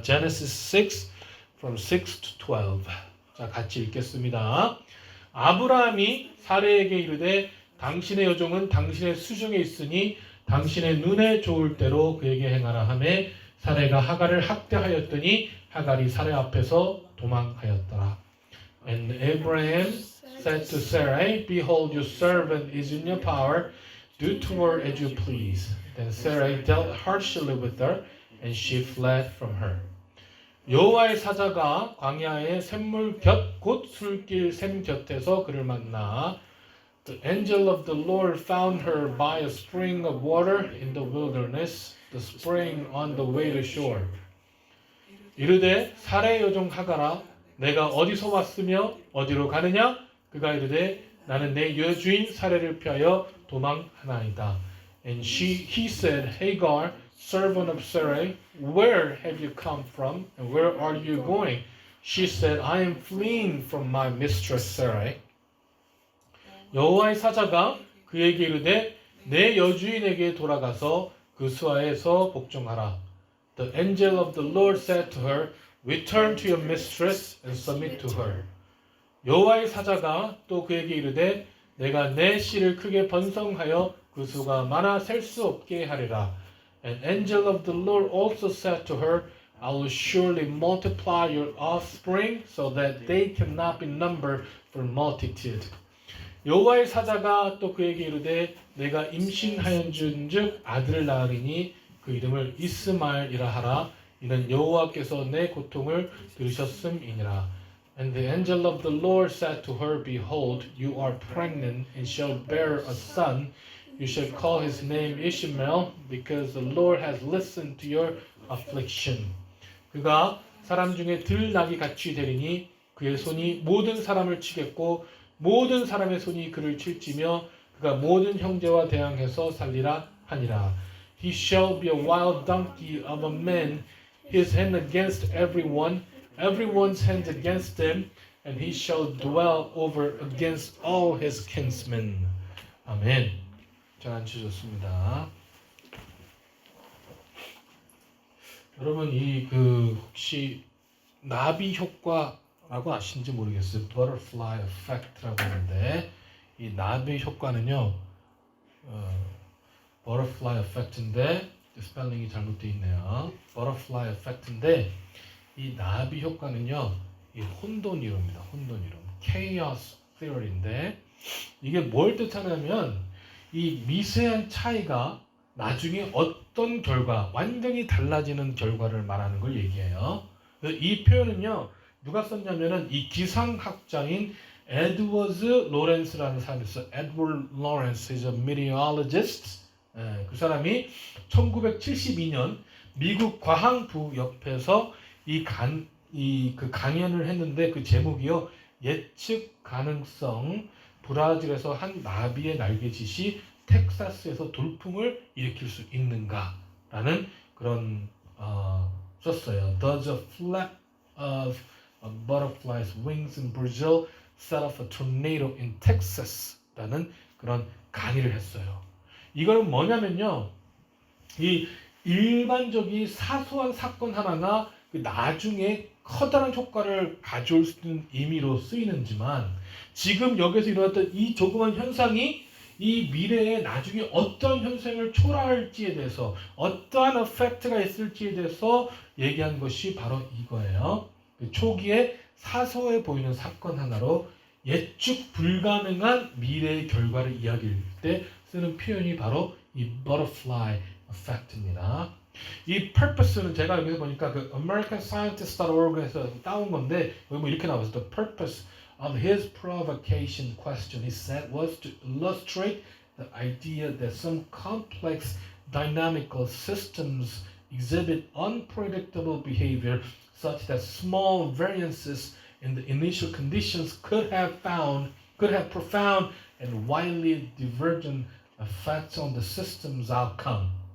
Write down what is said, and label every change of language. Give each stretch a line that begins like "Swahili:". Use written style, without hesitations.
English: Genesis 6 from 6 to 12.
Korean: 자, 같이 읽겠습니다. 아브라함이 사레에게 이르되 당신의 여종은 당신의 수중에 있으니 당신의 눈에 좋을 대로 그에게 행하라 하매 사레가 하갈을 학대하였더니 하갈이 사레 앞에서 도망하였더라.
English: And Abraham said to Sarai, Behold, your servant is in your power. Do to her as you please. Then Sarai dealt harshly with her, and she fled from her.
Korean: 여호와의 사자가 광야의 샘물 곁 곧 술길 샘 곁에서 그를 만나
English: The angel of the Lord found her by a spring of water in the wilderness, the spring on the way to shore.
Korean: 이르되 사레의 여종 하갈아 내가 어디서 왔으며 어디로 가느냐? 그가 이르되 나는 내 여주인 사레를 피하여 도망하나이다.
English: And he said, Hagar, servant of Sarai, where have you come from and where are you going? She said, I am fleeing from my mistress Sarai.
Korean: 여호와의 사자가 그에게 이르되 내 여주인에게 돌아가서 그 수하에서 복종하라.
English: The angel of the Lord said to her, Return to your mistress and submit to her.
Korean: 여호와의 사자가 또 그에게 이르되 내가 내 씨를 크게 번성하여 그 수가 많아 셀 수 없게 하리라.
English: An angel of the Lord also said to her, I will surely multiply your offspring so that they cannot be numbered for multitude.
Korean: 여호와의 사자가 또 그에게 이르되 내가 임신하였은즉 아들을 낳으리니 그 이름을 이스마엘이라 하라. 이는 여호와께서 내 고통을 들으셨음이니라.
English: And the angel of the Lord said to her, Behold, you are pregnant and shall bear a son. You shall call his name Ishmael, because the Lord has listened to your affliction.
Korean: 그가 사람 중에 들나귀 같이 되리니 그의 손이 모든 사람을 치겠고 모든 사람의 손이 그를 칠지며 그가 모든 형제와 대항해서 살리라 하니라.
English: He shall be a wild donkey of a man, his hand against everyone, everyone's hand against him, and he shall dwell over against all his kinsmen.
Korean: 아멘. 잘 앉으셨습니다. 여러분 혹시 나비 효과라고 아시는지 모르겠어요. Butterfly effect라고 하는데 이 나비 효과는요. Butterfly effect인데 스펠링이 잘못되어 있네요. Butterfly effect인데 이 나비 효과는요. 이 혼돈 이론입니다. 혼돈 이론. Chaos theory인데 이게 뭘 뜻하냐면 이 미세한 차이가 나중에 어떤 결과, 완전히 달라지는 결과를 말하는 걸 얘기해요. 이 표현은요, 누가 썼냐면은 이 기상학자인 에드워드 로렌스라는 사람이 있어요.
English: 에드워드 로렌스 is a meteorologist.
Korean: 그 사람이 1972년 미국 과학부 옆에서 그 강연을 했는데 그 제목이요, 예측 가능성. 브라질에서 한 나비의 날개짓이 텍사스에서 돌풍을 일으킬 수 있는가라는 그런 썼어요.
English: Does a flap of a butterfly's wings in Brazil set off a tornado in Texas?
Korean: 라는 그런 강의를 했어요. 이거는 뭐냐면요, 이 일반적인 사소한 사건 하나가 나중에 커다란 효과를 가져올 수 있는 의미로 쓰이는지만 지금 여기서 일어났던 이 조그만 현상이 이 미래에 나중에 어떤 현상을 초래할지에 대해서 어떠한 에펙트가 있을지에 대해서 얘기한 것이 바로 이거예요. 초기에 사소해 보이는 사건 하나로 예측 불가능한 미래의 결과를 이야기할 때 쓰는 표현이 바로 이 butterfly effect입니다. 이 purpose는 제가 여기서 보니까 그 americanscientist.org에서 따온 건데 여기 뭐 이렇게 나와서
English: the purpose of his provocation question, he said, was to illustrate the idea that some complex dynamical systems exhibit unpredictable behavior such that small variances in the initial conditions could have profound and widely divergent effects on the system's outcome.